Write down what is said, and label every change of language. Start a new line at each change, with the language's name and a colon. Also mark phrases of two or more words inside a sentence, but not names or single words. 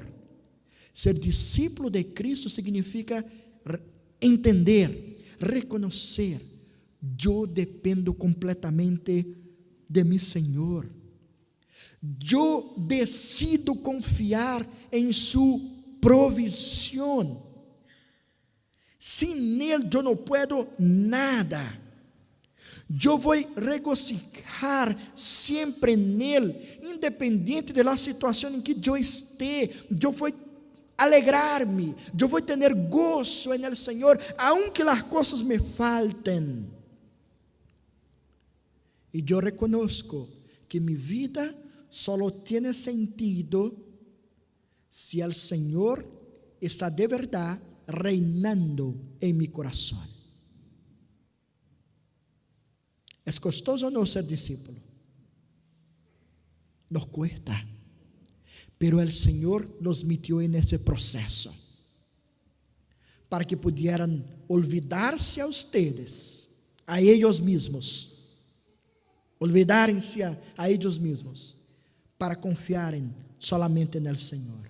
Portuguese: Ser discípulo de Cristo significa entender, reconhecer, eu dependo completamente de mi Senhor. Eu decido confiar em sua provisión.
Spanish: Sin Él
Portuguese: eu não
Spanish: puedo nada.
Portuguese: Eu vou regocijar sempre nele, independente da situação em que eu esteja. Eu vou alegrar-me, eu vou ter gozo
Spanish: en el
Portuguese: Senhor, aunque as coisas me falten. E eu
Spanish: reconozco que mi vida solo tiene sentido si el Senhor está de verdade reinando em mi coração.
Portuguese: É costoso ou não ser discípulo?
Spanish: Nos cuesta. Pero el Senhor nos metió en ese proceso para que pudieran olvidarse a ustedes, a ellos mismos, olvidarem-se a ellos mismos, para confiarem solamente en el Senhor.